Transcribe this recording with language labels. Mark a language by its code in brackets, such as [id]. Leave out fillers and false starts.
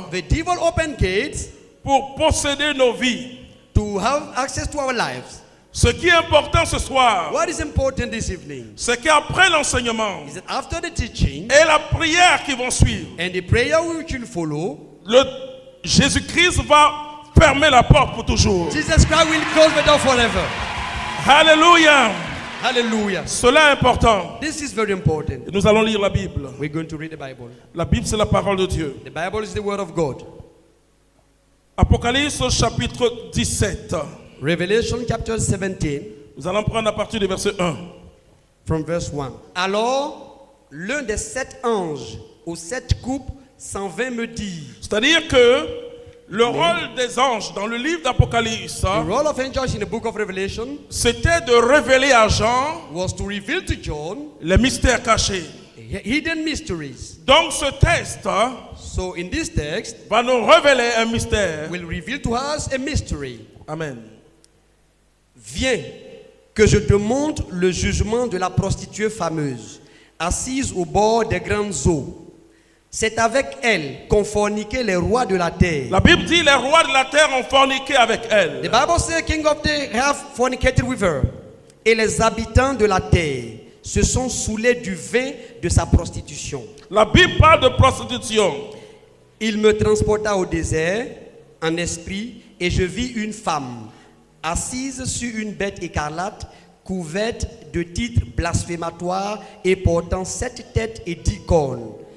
[en] The devil open gates [fr] pour posséder nos vies. [en] to have access to our lives. [fr] Ce qui est important ce soir, [en] What is important this evening [fr] c'est qu'après l'enseignement [en] is that after the teaching [fr] et la prière qui vont suivre, [en] and the prayer which will follow, [fr] Jésus-Christ va fermer la porte pour toujours. [en] Jesus Christ will close the door forever. [fr] Alléluia. [en] Hallelujah. [fr] Cela est important. [en] This is very important. [fr] Et nous allons lire la Bible. [en] We're going to read the Bible. [fr] La Bible, c'est la parole de Dieu. [en] The Bible is the word of God. [fr] Apocalypse chapitre 17. [en] Revelation chapter 17 [fr] Nous allons prendre à partir du verset 1. [en] from verse 1. [fr] Alors, l'un des 7 anges aux 7 coupes s'en vint me dire. C'est-à-dire que le rôle des anges dans le livre d'Apocalypse, [en] The role of angels in the book of Revelation [fr] c'était de révéler à Jean [en] was to reveal to John [fr] les mystères cachés. [en] hidden mysteries. [fr] Donc ce texte [en] So in this text, [fr] va nous révéler un mystère. [en] will reveal to us a mystery. [fr] Amen. Viens, que je te montre le jugement de la prostituée fameuse, assise au bord des grandes eaux. C'est avec elle qu'ont forniqué les rois de la terre. La Bible dit les rois de la terre ont forniqué avec [en] The [fr] elle. [en] Bible says king of the have fornicated with her. [fr] Et les habitants de la terre se sont saoulés du vin de sa prostitution. La Bible parle de prostitution. Il me transporta au désert en esprit et je vis une femme assise sur une bête écarlate couverte de titres blasphématoires et portant 7 têtes et 10 cornes.